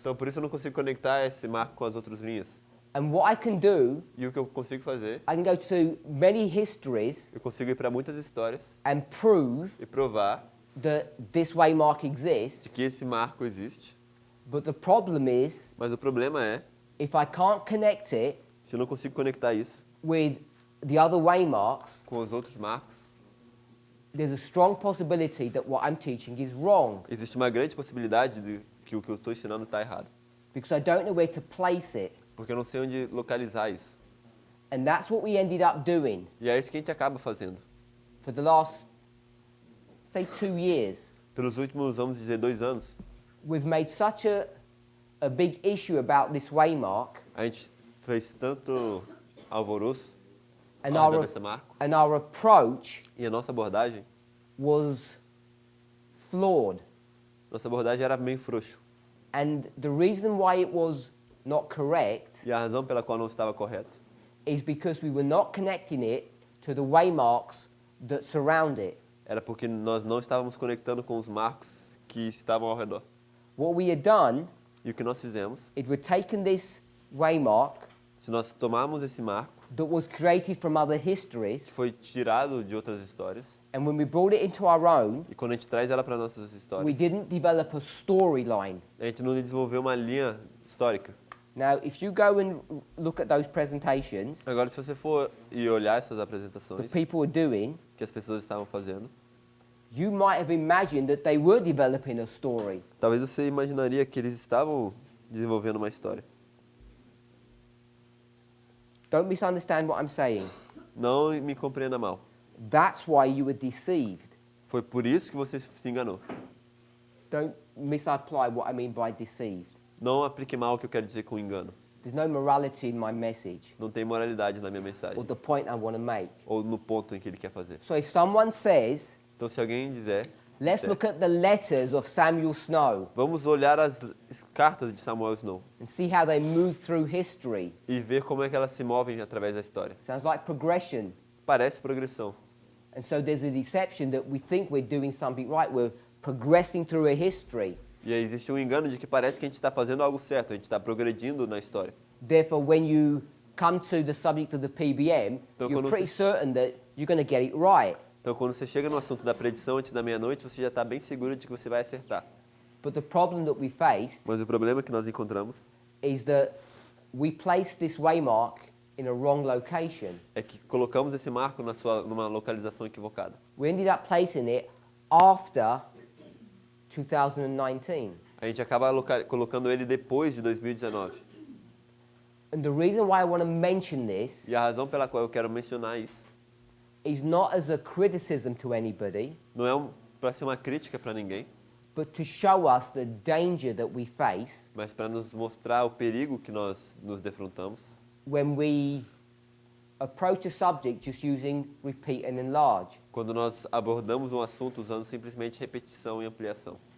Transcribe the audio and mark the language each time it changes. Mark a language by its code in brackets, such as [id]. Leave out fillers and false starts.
[pt] Então por isso eu não consigo conectar esse marco com as outras linhas. [en] And what I can do, [pt] E o que eu consigo fazer, [en] I can go to many histories [pt] eu consigo ir para muitas histórias [en] and prove [pt] e provar [en] that this waymark [pt] de [en] exists. [pt] que esse marco existe. [en] But the problem is, [pt] Mas o problema é, [en] if I can't connect it [pt] se eu não consigo conectar isso [en] with the other waymarks, [pt] com os outros marcos, [en] there's a strong possibility that what I'm teaching is wrong [pt] existe uma grande possibilidade de que o que eu estou ensinando está errado. [en] because I don't know where to place it. [pt] Porque eu não sei onde localizar isso. [en] And that's what we ended up doing [pt] E é isso que a gente acaba fazendo. [en] for the last, say, 2 years. [pt] Pelos últimos, vamos dizer, 2 anos, [en] We've made such a big issue about this waymark, [pt] a gente fez tanto alvoroço [en] and [pt] ao redor [en] our, [pt] dessa marca. [en] and our approach [pt] E a nossa abordagem [en] was flawed. [pt] era meio frouxo. [en] And the reason why it was not correct [pt] E a razão pela qual não estava correto [en] is because we were not connecting it to the waymarks that surround it. [pt] era porque nós não estávamos conectando com os marcos que estavam ao redor. [en] What we had done [pt] E o que nós fizemos, [en] is we'd taken this waymark [pt] se nós tomarmos esse marco, [en] that was created from other [pt] que [en] histories, [pt] foi tirado de outras histórias, [en] and when we brought it into our own, [pt] e quando a gente traz ela para nossas [en] we [pt] histórias, [en] didn't develop a storyline. [pt] a gente não desenvolveu uma linha histórica. [en] Now, if you go and look at those presentations [pt] Agora, se você for e olhar essas [en] that [pt] apresentações [en] people were doing, [pt] que as pessoas estavam fazendo, [en] you might have imagined that they were developing a story. [pt] talvez você imaginaria que eles estavam desenvolvendo uma história. [en] Don't misunderstand what I'm saying. [pt] Não me compreenda mal. [en] That's why you were deceived. [pt] Foi por isso que você se enganou. [en] Don't misapply what I mean by deceived. [pt] Não aplique mal o que eu quero dizer com engano. [en] There's no morality in my message [pt] Não tem moralidade na minha mensagem. [en] or the point I want to make. [pt] Ou no ponto em que ele quer fazer. [en] So if someone says, [pt] Então se alguém dizer, [en] let's look at the letters of Samuel Snow [pt] vamos olhar as cartas de Samuel Snow [en] and see how they move through history. [pt] e ver como é que elas se movem através da história. [en] Sounds like progression. [pt] Parece progressão. [en] And so there's a deception that we think we're doing something right. We're progressing through a history. [pt] E aí existe um engano de que parece que a gente está fazendo algo certo, a gente está progredindo na história. [en] Therefore, when you come to the subject of the PBM, [pt] Então, [en] you're [pt] quando [en] pretty [pt] você- [en] certain that you're going to get it right. [pt] Então quando você chega no assunto da predição antes da meia-noite, você já está bem seguro de que você vai acertar. [en] But the problem that we faced [pt] Mas o problema que nós encontramos [en] is that we placed this waymark in a wrong location. [pt] é que colocamos esse marco numa localização equivocada. [en] We ended up placing it after 2019. [pt] A gente acaba colocando ele depois de 2019. [en] And the reason why I want to mention this [pt] E a razão pela qual eu quero mencionar isso [en] is not as a criticism to anybody, [pt] não é para ser uma crítica para ninguém, [en] but to show us the danger that we face [pt] mas para nos mostrar o perigo que nós nos defrontamos [en] when we approach a subject just using repeat and enlarge. [pt] quando nós abordamos um assunto usando simplesmente repetição e ampliação.